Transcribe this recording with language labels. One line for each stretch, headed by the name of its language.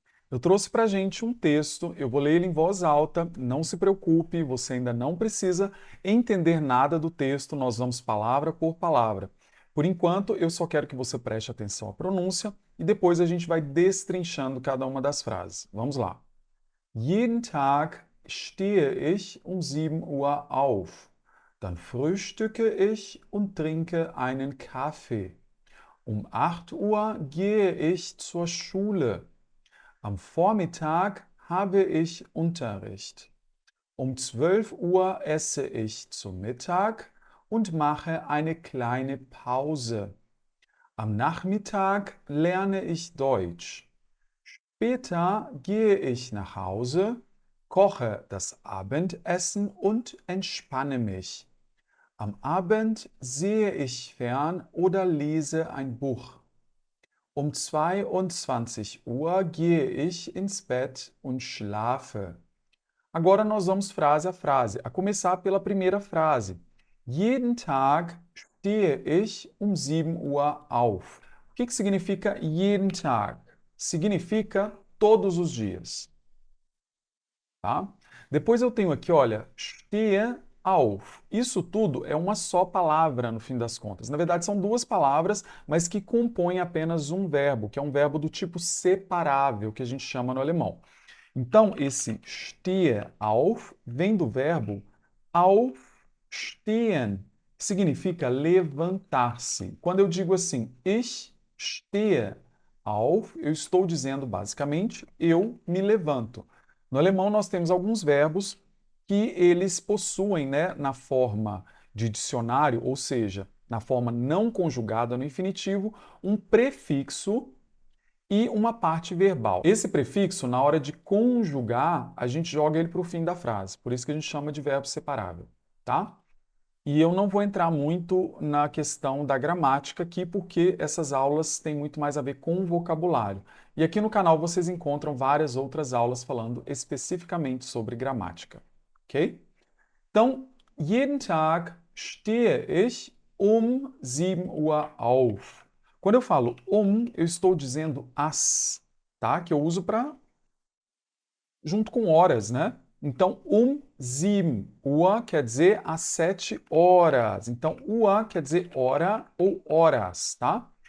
Portuguese: Eu trouxe para a gente um texto, eu vou ler ele em voz alta, não se preocupe, você ainda não precisa entender nada do texto, nós vamos palavra por palavra. Por enquanto, eu só quero que você preste atenção à pronúncia e depois a gente vai destrinchando cada uma das frases. Vamos lá.
German: Jeden Tag stehe ich um 7 Uhr auf. Dann frühstücke ich und trinke einen Kaffee. Um 8 Uhr gehe ich zur Schule. Am Vormittag habe ich Unterricht. Um 12 Uhr esse ich zum Mittag und mache eine kleine Pause. Am Nachmittag lerne ich Deutsch. Später gehe ich nach Hause, koche das Abendessen und entspanne mich. Am Abend sehe ich fern oder lese ein Buch. Um 22 Uhr gehe ich ins Bett und schlafe.
Portuguese: Agora nós vamos frase a frase, a começar pela primeira frase.
German: Jeden Tag stehe ich um 7 Uhr auf.
Portuguese: O que significa
German: jeden Tag?
Portuguese: Significa todos os dias. Tá? Depois eu tenho aqui, olha,
German: stehe auf.
Portuguese: Isso tudo é uma só palavra no fim das contas. Na verdade, são duas palavras, mas que compõem apenas um verbo, que é um verbo do tipo separável, que a gente chama no alemão. Então, esse
German: stehe auf
Portuguese: vem do verbo aufstehen, que significa levantar-se. Quando eu digo assim,
German: ich stehe auf,
Portuguese: eu estou dizendo basicamente, eu me levanto. No alemão, nós temos alguns verbos que eles possuem, né, na forma de dicionário, ou seja, na forma não conjugada no infinitivo, um prefixo e uma parte verbal. Esse prefixo, na hora de conjugar, a gente joga ele para o fim da frase. Por isso que a gente chama de verbo separável, tá? E eu não vou entrar muito na questão da gramática aqui, porque essas aulas têm muito mais a ver com o vocabulário. E aqui no canal vocês encontram várias outras aulas falando especificamente sobre gramática, ok?
German: Então, jeden Tag stehe ich um 7 Uhr auf.
Portuguese: Quando eu falo eu estou dizendo as, tá? Que eu uso para junto com horas, né? Então, 7 Uhr quer dizer às 7 horas. Então, Uhr quer dizer hora ou horas, tá?